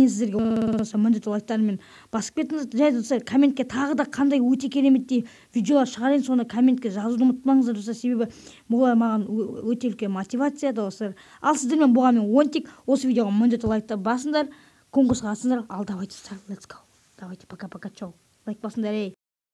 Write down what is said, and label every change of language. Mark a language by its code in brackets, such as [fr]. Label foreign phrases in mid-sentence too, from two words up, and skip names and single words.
[kk] Мен сіздерге міндетті лайктармен басып кетіңіз. Және достар, комментке тағы да қандай өте кереметтей видеолар шығарайын, соны комментке жазуды ұмытпаңыздар достар, себебі бұл маған өте үлкен мотивация достар. Ал сіздермен болған мен Онтик, осы видеоға міндетті лайктар басыңдар, конкурсқа қатысыңдар. Ал давайте достар, [en] let's go. [ru] Давайте, пока-пока, чау. [kk] Лайк басыңдар, ей.